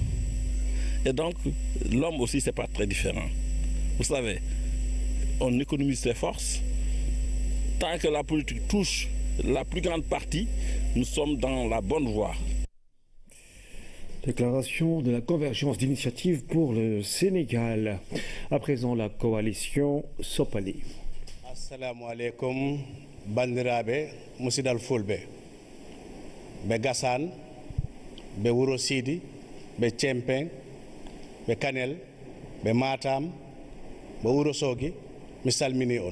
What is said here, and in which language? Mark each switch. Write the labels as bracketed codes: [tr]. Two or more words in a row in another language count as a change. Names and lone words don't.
[fr] Et donc, l'homme aussi, c'est pas très différent. Vous savez, on économise ses forces. Tant que la politique touche la plus grande partie, nous sommes dans la bonne voie. Déclaration de la convergence d'initiatives pour le Sénégal. À présent, la coalition Sopali. [ar] Assalamu alaikum, [ff] bandirabe, musidal fulbe. Be Gassane, be Wuro Sidi, be Tchempeng, be Kanel, be Matam, be Wuro Sogi, mi salmini on.